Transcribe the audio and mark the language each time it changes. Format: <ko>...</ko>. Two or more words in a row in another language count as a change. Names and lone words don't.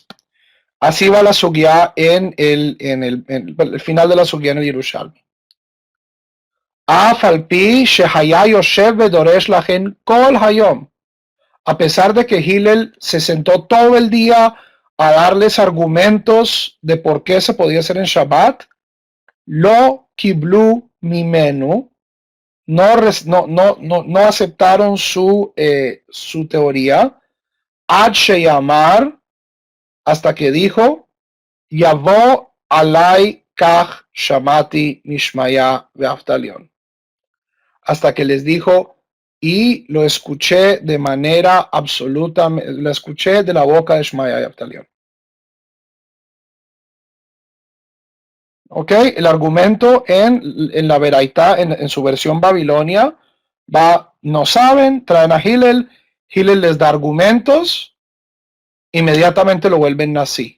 <es>Así va la sugya en el final de la sugya en el Yerushalmi. A pesar de que Hillel se sentó todo el día a darles argumentos de por qué se podía hacer en Shabbat,</es> <he>לא קיבלו ממנו,</he> <es>no aceptaron su teoría,</es> <he>עד שאמר,</he> <es>hasta que dijo,</es> <he>יבוא עלי כך שמעתי משמעיה ואבטליון.</he> <es>Hasta que les dijo, y lo escuché de manera absoluta, lo escuché de la boca de Shmaya y Abtalión. Ok, el argumento en la Veraitá, en su versión Babilonia, no saben, traen a Hillel, Hillel les da argumentos, inmediatamente lo vuelven nazi.</es>